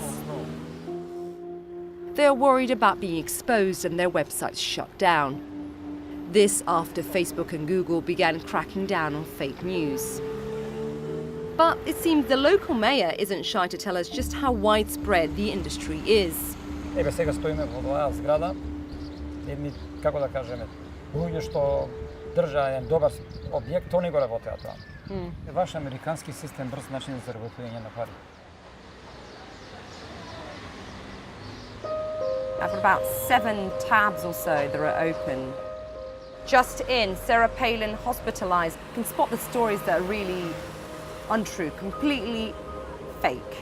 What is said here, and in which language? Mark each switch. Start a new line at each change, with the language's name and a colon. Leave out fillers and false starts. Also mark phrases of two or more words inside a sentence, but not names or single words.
English: They're worried about being exposed and their websites shut down. This after Facebook and Google began cracking down on fake news. But it seems the local mayor isn't shy to tell us just how widespread the industry is.
Macedonian: Evo сега стоиме во оваа зграда, едни, како да кажеме, луѓе што држа еден добар објект, они го работеат таму. Ваш американски систем брз начин за заработување на пари.
English: I've about 7 tabs or so that are open. Just in, Sarah Palin hospitalized. You can spot the stories that are really untrue, completely fake.